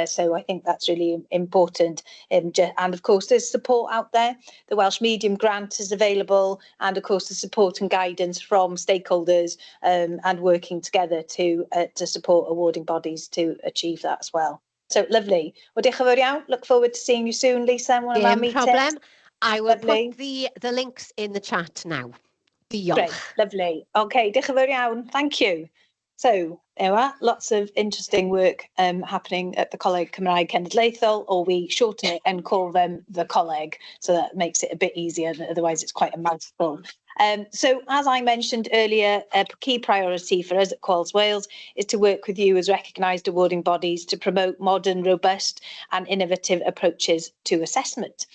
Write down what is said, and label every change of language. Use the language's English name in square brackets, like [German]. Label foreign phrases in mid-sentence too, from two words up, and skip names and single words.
[English] So I think that's really important. And of course, there's support out there. The Welsh Medium Grant is available, and of course the support and guidance from stakeholders and working together to support awarding bodies to achieve that as well. So lovely. Well, [Welsh] diolch yn fawr iawn. [English] Look forward to seeing you soon, Lisa, in one of our meetings. No problem. I will put the links in the chat now. Diolch. Great, lovely. [Welsh] Okay, diolch yn fawr iawn. [English] Thank you. So there are lots of interesting work happening at the Coleg Cymraeg Cenedlaethol, or we shorten it and call them the Coleg, so that makes it a bit easier, otherwise it's quite a mouthful. So as I mentioned earlier, a key priority for us at Quals Wales is to work with you as recognised awarding bodies to promote modern, robust and innovative approaches to assessment.